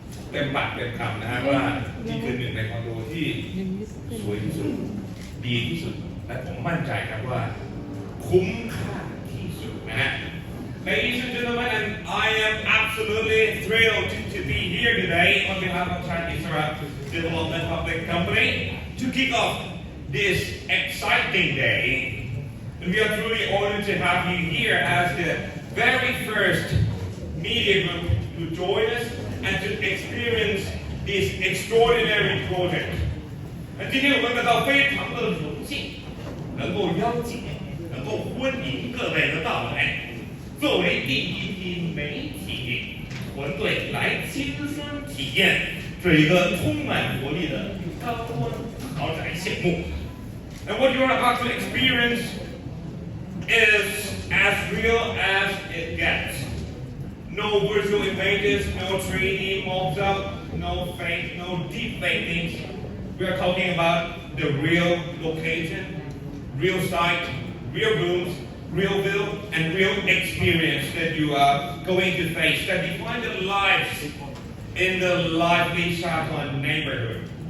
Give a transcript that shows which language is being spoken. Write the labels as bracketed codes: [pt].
[th] เต็มปากเต็มคำนะฮะว่านี่คือหนึ่งในคอนโดที่สวยที่สุดดีที่สุดและผมมั่นใจครับว่าคุ้มค่าที่สุดนะฮะ [en] Ladies and gentlemen, and I am absolutely thrilled to be here today on behalf of Chan Issara Development Public Company to kick off this exciting day. And we are truly honored to have you here as the very first media group to join us and to experience this extraordinary project. [zh] 今天我们感到非常的荣幸，能够邀请，能够欢迎各位的到来。作为第一批媒体团队来亲身体验这一个充满活力的高端豪宅项目。 [en] And what you are about to experience is as real as it gets. No virtual images, no 3D mock-up, no fake, no deep fake things. We are talking about the real location, real site, real rooms, real view, and real experience that you are going to face that define the lives in the lively Sathorn neighborhood.